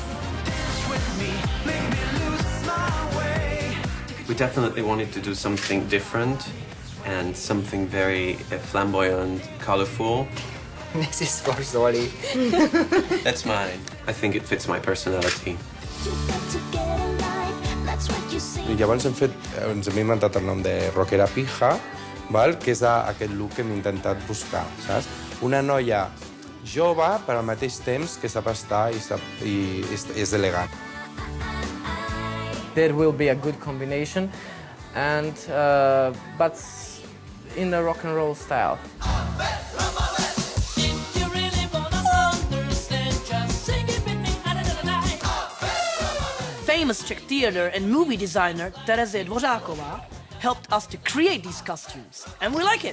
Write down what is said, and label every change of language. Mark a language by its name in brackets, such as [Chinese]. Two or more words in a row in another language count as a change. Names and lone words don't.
[English] We definitely wanted to do something different and something very flamboyant, colorful. This is for Zoli. That's mine. I think it fits my personality. [Catalan] I llavors ens hem inventat el nom de rockera pija, val? Que és aquest look que hem intentat buscar, saps? Una noia jove, però al mateix temps que sap estar i és elegant. [English] There will be a good combination, and but in a rock and roll style. Famous Czech theater and movie designer Tereza Dvořáková helped us to create these costumes, and we like it.